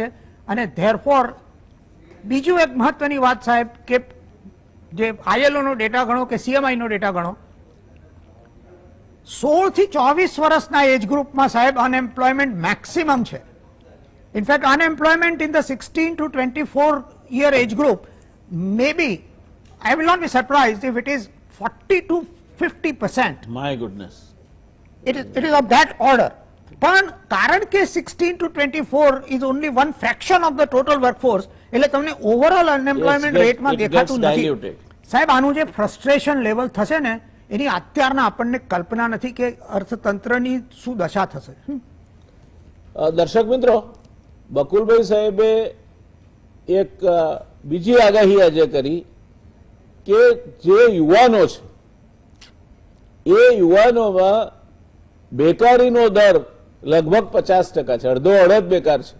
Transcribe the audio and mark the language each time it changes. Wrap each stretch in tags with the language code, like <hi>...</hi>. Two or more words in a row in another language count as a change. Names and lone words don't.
<gu>અને ધેરફોર બીજું એક મહત્વની વાત સાહેબ કે જે ILO નો ડેટા ગણો કે CMI નો ડેટા ગણો, 16 થી 24 વર્ષના</gu> <en>age groupમાં</en> <gu>સાહેબ</gu> <en>unemployment maximum</en> <gu>છે.</gu> <en>in fact unemployment in the 16 to 24 year age group, maybe I will not be surprised if it is 40 to 50%. My goodness. It is of that order.</en> <gu>પણ કારણ કે</gu> <en>16 to 24 is only one fraction of the total workforce,</en> <gu>એટલે તમને</gu> <en>overall unemployment rateમાં</en> <gu>દેખાતું નથી સાહેબ. આનું જે</gu> <en>frustration level</en> <gu>થશે ને, એની અત્યારના આપણને કલ્પના નથી કે અર્થતંત્રની શું દશા થશે. દર્શક મિત્રો, બકુલભાઈ સાહેબે એક બીજી આગાહી આજે કરી કે જે યુવાનો છે એ યુવાનોમાં બેકારીનો દર લગભગ 50% છે, અડધો અડધ બેકાર છે.</gu>